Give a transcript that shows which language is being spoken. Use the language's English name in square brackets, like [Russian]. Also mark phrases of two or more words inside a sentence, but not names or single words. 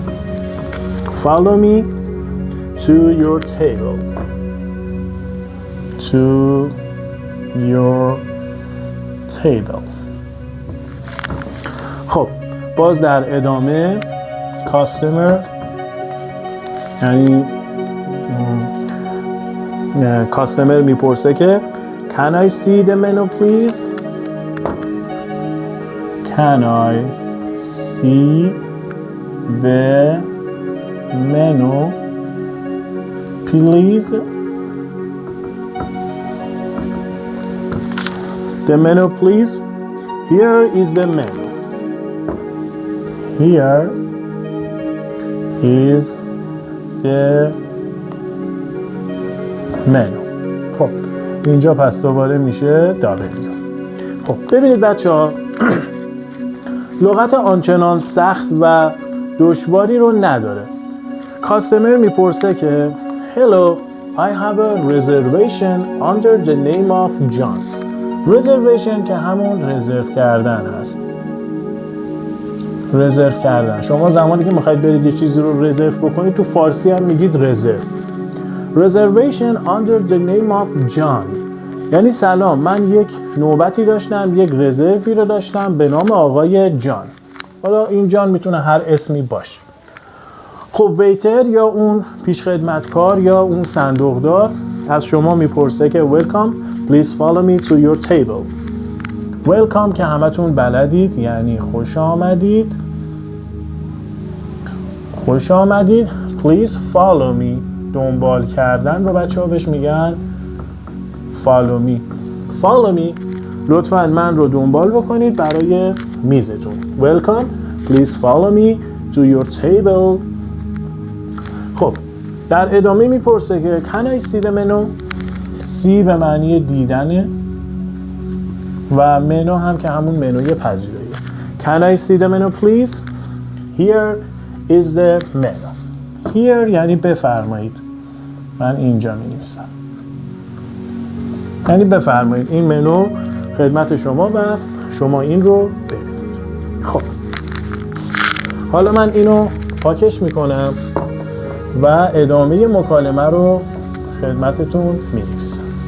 [English] follow me to your table. to your table. [Persian] خب باز در ادامه customer یعنی کاستمر میپرسه که [English] Can I see the menu please? Can I see the menu please? The menu please. Here is the menu. Here is the menu. [Persian] خب اینجا پس دوباره میشه W. خب ببینید بچه‌ها لغت آنچنان سخت و دشواری رو نداره. کاستمر میپرسه که [English] Hello, I have a reservation under the name of John. [Persian] reservation که همون رزرو کردن هست. رزرو کردن. شما زمانی که میخواید برید یه چیزی رو رزرو بکنید تو فارسی هم میگید رزرو. [English] reservation under the name of John [Persian] یعنی سلام من یک نوبتی داشتم، یک رزروی رو داشتم به نام آقای جان. حالا این جان میتونه هر اسمی باشه. خب ویتر یا اون پیشخدمتکار یا اون صندوقدار از شما میپرسه که [English] welcome please follow me to your table. [Persian] welcome که همتون بلدید یعنی خوش آمدید. خوش آمدید. [English] please follow me [Persian] دنبال کردن رو بچه ها بهش میگن [English] follow me. follow me [Persian] لطفاً من رو دنبال بکنید برای میزتون. [English] welcome please follow me to your table. [Persian] خب در ادامه میپرسه که [English] can I see the menu؟ [Persian] see به معنی دیدنه و منو هم که همون منوی پذیراییه. [English] can I see the menu please؟ here is the menu. here [Persian] یعنی بفرمایید. من اینجا می نویسم یعنی بفرمایید این منو خدمت شما و شما این رو ببینید. خب حالا من اینو پاکش میکنم و ادامه مکالمه رو خدمتتون می نویسم.